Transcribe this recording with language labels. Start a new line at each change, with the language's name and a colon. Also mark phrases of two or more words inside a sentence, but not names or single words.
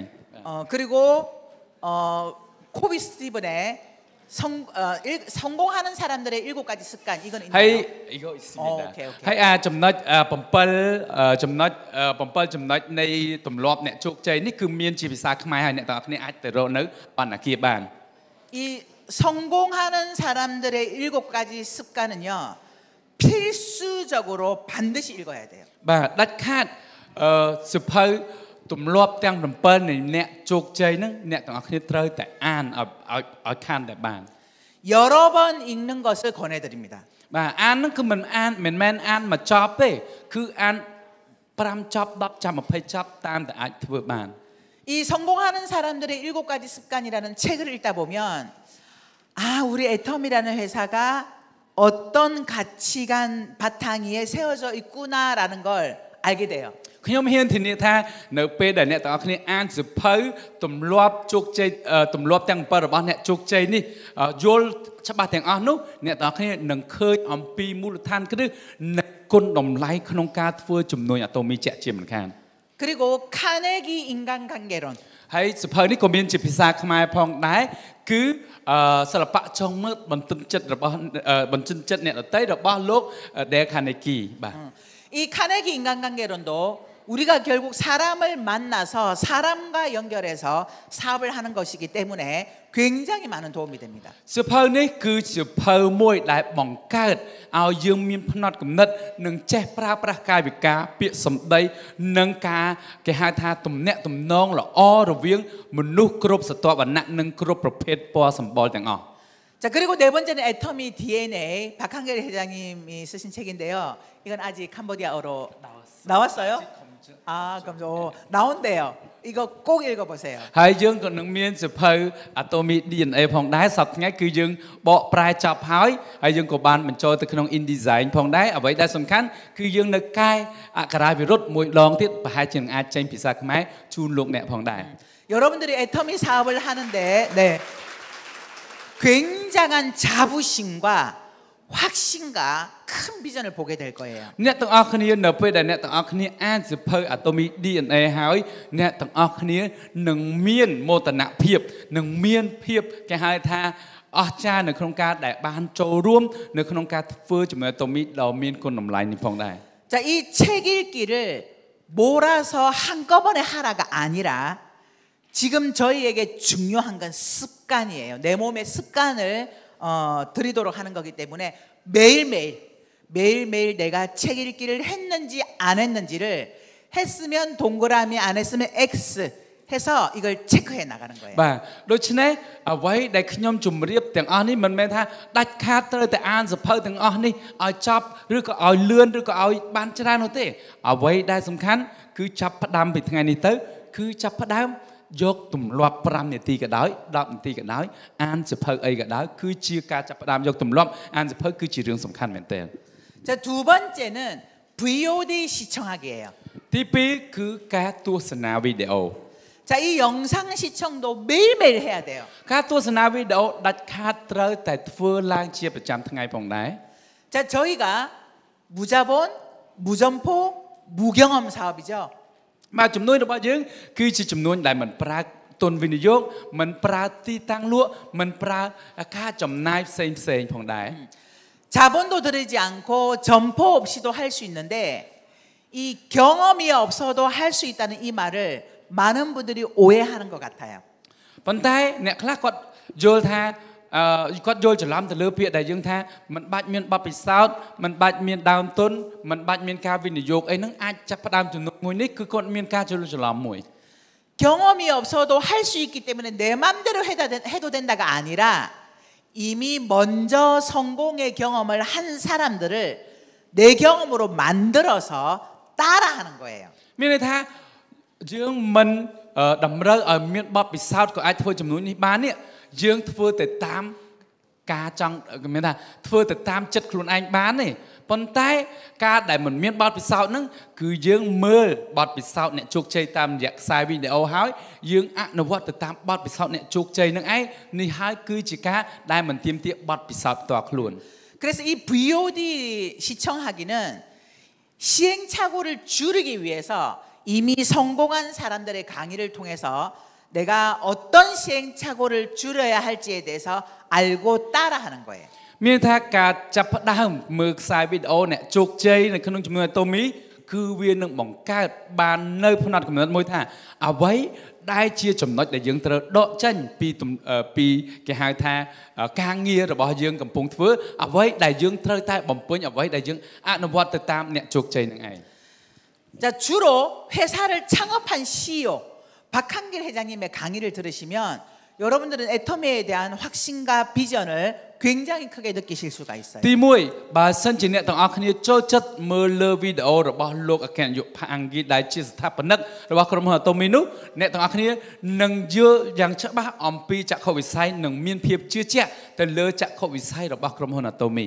Korean: 그리고 코비 스티븐의 성공하는 사람들의 7가지 습관 이건 있나요? ហើយ 이거 있습니다.
Khmer: ហើយចំណុច7ចំណុចនៃទម្លាប់អ្នកជោគជ័យនេះគឺមានជាភាសាខ្មែរហើយអ្នកទាំងអស់គ្នាអាចទៅរកនៅបណ្ណាគារបាន
Korean: 이 성공하는 사람들의 7가지 습관은요 필수적으로 반드시 읽어야 돼요.
Khmer: បាទដាច់ខាតសៀវភៅទម្លាប់ទាំង7នៃអ្នកជោគជ័យហ្នឹងអ្នកទាំងអស់គ្នាត្រូវតែអានឲ្យខានតែបាន
Korean: 여러 번 읽는 것을 권해드립니다.
Khmer: បាទអានហ្នឹងគឺមិនមែនអានមួយចប់ទេគឺអាន5ចប់10ចប់20ចប់តាមតែអាចធ្វើបាន
Korean: 이 성공하는 사람들의 7가지 습관이라는 책을 읽다 보면 아 우리 애텀이라는 회사가 어떤 가치관 바탕 위에 세워져 있구나라는 걸 알게 돼요.
Khmer: ខ្ញុំហ៊ានធានាថានៅពេលដែលអ្នកទាំងអស់គ្នាអានសៀវភៅទម្លាប់ជោគជ័យទម្លាប់ទាំង7របស់អ្នកជោ គជ័យនេះយល់ច្បាស់ទាំងអស់នោះអ្នកទាំងអស់គ្នានឹងឃើញអំពីមូលដ្ឋានគ្រឹះនៃ គុណតម្លៃក្នុងការធ្វើជំនួយអាតូមីជាក់ជាមិនខាន
Korean: 그리고 카네기 인간관계론
Khmer: ហើយសៀវភៅនេះក៏មានជាភាសាខ្មែរផងដែរគឺសិល្បៈចង់មើលបន្ទន់ចិត្តអ្នកដទៃរបស់លោក Dale Carnegie បាទ
Korean: 이 카네기 인간관계론도 우리가 결국 사람을 만나서 사람과 연결해서 사업을 하는 것이기 때문에 굉장히 많은 도움이 됩니다.
Khmer: សៀវភៅនេះគឺជាសៀវភៅមួយដែលបង្កើតឲ្យយើងមានផ្នត់គំនិតនិងចេះប្រើប្រាស់កាយវិការពាក្យសម្ដីនិងការគេហៅថាទំនាក់ទំនងល្អរវាងមនុស្សគ្រប់ស្រទាប់វណ្ណៈនិងគ្រប់ប្រភេទពណ៌សម្បុរទាំងអស់
Korean: 자 그리고 네 번째는 애터미 DNA 박한결 회장님이 쓰신 책인데요. 이건 아직 캄보디아어로 나왔어요? 아 그럼 나온대요. 이거 꼭 읽어보세요.
Khmer: ហើយយើងក៏នឹងមានសៀវភៅ Atomy DNA ផងដែរសប្តាហ៍ថ្ងៃគឺយើងបកប្រែចប់ហើយយើងក៏បានបញ្ចូលទៅក្នុង InDesign ផងដែរអ្វីដែលសំខាន់គឺយើងនៅកែអក្ខរាវិរុទ្ធមួយដងទៀតប្រហែលជាអាចចេញភាសាខ្មែរជូនលោកអ្នកផងដែរ
Korean: 여러분들이 애터미 사업을 하는데 네 굉장한 자부심과 확신과 큰 비전을 보게 될 거예요.
Khmer: អ្នកទាំងអស់គ្នានៅពេលដែលអ្នកទាំងអស់គ្នាអានសៀវភៅ Atomy DNA ហើយអ្នកទាំងអស់គ្នានឹងមានមោទនភាពនឹងមានភាពគេហៅថាអស្ចារ្យនៅក្នុងការដែលបានចូលរួមនៅក្នុងការធ្វើជាមួយ Atomy ដ៏មានគុណតម្លៃនេះផងដែរ
Korean: 자, 이 책 읽기를 몰아서 한꺼번에 하라가 아니라 지금 저희에게 중요한 건 습관이에요. 내 몸의 습관을 들이도록 하는 거기 때문에 매일매일 내가 책 읽기를 했는지 안 했는지를 했으면 동그라미, 안 했으면 X 해서 이걸 체크해 나가는 거예요.
Khmer: បាទដូច្នេះអ្វីដែលខ្ញុំជម្រាបទាំងអស់នេះមិនមែនថាដាច់ខាតត្រូវតែអានសភៅទាំងអស់នេះឲ្យចប់ឬក៏ឲ្យលឿនឬក៏ឲ្យបានច្រើននោះទេអ្វីដែលសំខាន់គឺចាប់ផ្ដើមពីថ្ងៃនេះទៅគឺចាប់ផ្ដើមយកទម្លាប់5នាទីក៏ដោយ10នាទីក៏ដោយអានសភៅអីក៏ដោយគឺជាការចាប់ផ្ដើមយកទម្លាប់អានសភៅគឺជារឿងសំខាន់មែនទែន
Korean: 자, 두 번째는 VOD 시청하기예요.
Khmer: ទី2គឺការទស្សនាវីដេអូ
Korean: 자, 이 영상 시청도 매일매일 해야 돼요.
Khmer: ការទស្សនាវីដេអូដាច់ខាតត្រូវតែធ្វើឡើងជាប្រចាំថ្ងៃផងដែរ
Korean: 자, 저희가 무자본, 무점포, 무경험 사업이죠.
Khmer: បាទចំនួនរបស់យើងគឺជាចំនួនដែលមិនប្រើទុនវិនិយោគមិនប្រើទីតាំងលក់មិនប្រើការចំណាយផ្សេងផងដែរ
Korean: 자본도 들이지 않고 점포 없이도 할 수 있는데 이 경험이 없어도 할 수 있다는 이 말을 많은 분들이 오해하는 것 같아요.
Khmer: ប៉ុន្តែអ្នកខ្លះគាត់យល់ថាគាត់យល់ច្រឡំទៅលើពាក្យដែលយើងថាមិនបាច់មានបទពិសោធន៍មិនបាច់មានដើមទុនមិនបាច់មានការវិនិយោគអីហ្នឹងអាចចាប់ផ្ដើមចំនួនមួយនេះគឺគាត់មានការយល់ច្រឡំមួយ
Korean: 경험이 없어도 할 수 있기 때문에 내 맘대로 해도 된다가 아니라 이미 먼저 성공의 경험을 한 사람들을 내 경험으로 만들어서 따라하는 거예요.
Khmer: មានន័យថាយើងមិនតម្រូវឲ្យមានបទពិសោធន៍ក៏អាចធ្វើចំនួននេះបាននេះយើងធ្វើទៅតាមការចង់មានថាធ្វើទៅតាមចិត្តខ្លួនឯងបានទេប៉ុន្តែការដែលមិនមានបទពិសោធន៍ហ្នឹងគឺយើងមើលបទពិសោធន៍អ្នកជោគជ័យតាមរយៈខ្សែវីដេអូហើយយើងអនុវត្តទៅតាមបទពិសោធន៍អ្នកជោគជ័យហ្នឹងឯងនេះហើយគឺជាការដែលមិនទាមទារបទពិសោធន៍ផ្ទាល់ខ្លួន
Korean: 그래서 이 VOD 시청하기는 시행착오를 줄이기 위해서 이미 성공한 사람들의 강의를 통해서 내가 어떤 시행착오를 줄여야 할지에 대해서 알고 따라하는 거예요.
Khmer: មានថាការចាប់ផ្ដើមមើលខ្សែវីដេអូអ្នកជោគជ័យនៅក្នុងជំនួយតូមីគឺវានឹងបង្កើតបាននៅផ្នត់កំណត់មួយថាអ្វីដែលជាចំណុចដែលយើងត្រូវដកចេញពីគេហៅថាការងាររបស់យើងកំពុងធ្វើអ្វីដែលយើងត្រូវតែបំពេញអ្វីដែលយើងអនុវត្តទៅតាមអ្នកជោគជ័យនឹងឯង
Korean: 자, 주로 회사를 창업한 CEO 박한길 회장님의 강의를 들으시면 여러분들은 애터미에 대한 확신과 비전을 굉장히 크게 느끼실 수가 있어요.
Khmer: ទី1បើសិនជាអ្នកទាំងអស់គ្នាចូលចិត្តមើលលើវីដេអូរបស់លោកអគ្គនាយកផាក់អង្គីដែលជាស្ថាបនិករបស់ក្រុមហ៊ុនអាតូមីនោះអ្នកទាំងអស់គ្នានឹងយល់យ៉ាងច្បាស់អំពីចក្ខុវិស័យនិងមានភាពជឿជាក់ទៅលើចក្ខុវិស័យរបស់ក្រុមហ៊ុនអាតូមី